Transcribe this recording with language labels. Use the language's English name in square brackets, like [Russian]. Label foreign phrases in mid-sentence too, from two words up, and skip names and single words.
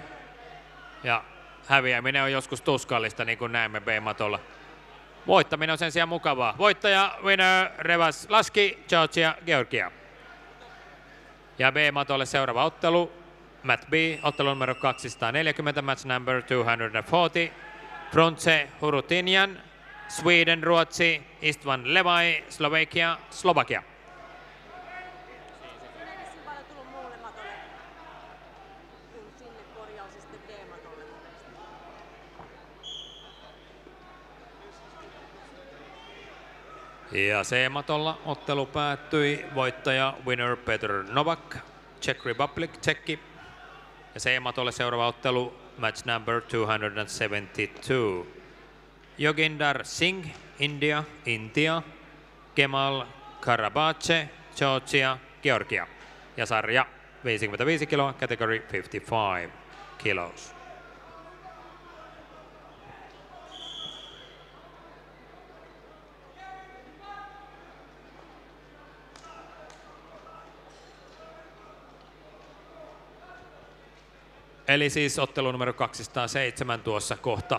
[Finnish] Ja häviäminen on joskus tuskallista, niin kuin näemme B-matolla. Voittaminen on sen sijaan mukavaa. Voittaja, winner, Revas Laski, Georgia, Georgia. Ja B-matolle seuraava ottelu. Mat B, ottelu numero 240, [English] match number 240. Frontse Hurutinian, Sweden, Ruotsi, Istvan Levai, Slovakia, Slovakia. [Finnish] Ja C-matolla ottelu päättyi. Voittaja, [English] winner Petr Novak, Czech Republic, [Finnish] Tsekki. Ja C-matolle seuraava ottelu, [English] match number 272. Yoginder Singh, India, Kemal Karabache, Georgia, Georgia. [Finnish] Ja sarja 55 kiloa, [English] category 55 kilos. [Finnish] Eli siis ottelu numero 207 tuossa kohta.